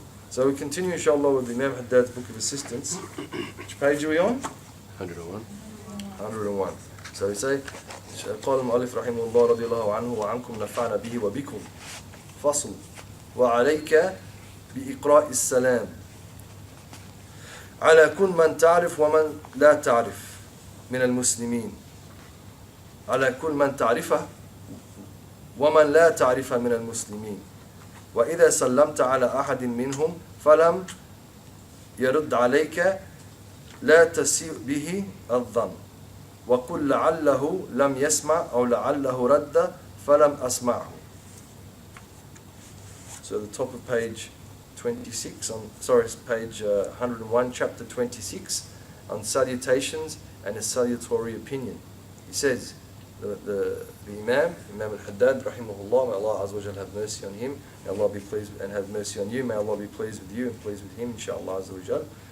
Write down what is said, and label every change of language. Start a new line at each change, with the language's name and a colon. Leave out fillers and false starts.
English: So we continue inshaAllah with Imam Haddad's Book of Assistance. Which page are we on? 101. 101. So we say,
Arabic: قال المؤلف رحمه الله رضي الله عنه وعنكم نفعنا به وبكم فصل وعليك بإقراء السلام على كل من تعرف ومن لا تعرف من المسلمين على كل من تعرفه ومن لا تعرفه من المسلمين وإذا سلمت على أحد منهم فلم يرد عليك لا تسيء به الظن وقل لعله لم يسمع أو لعله رد فلم أسمعه.
English: So the top of page 26 page 101, chapter 26 on salutations and a salutary opinion. He says, the Imam al-Haddad, rahimahullah, may Allah Azza wa Jal have mercy on him, may Allah be pleased and have mercy on you, may Allah be pleased with you and pleased with him, inshaAllah Azza wa Jal.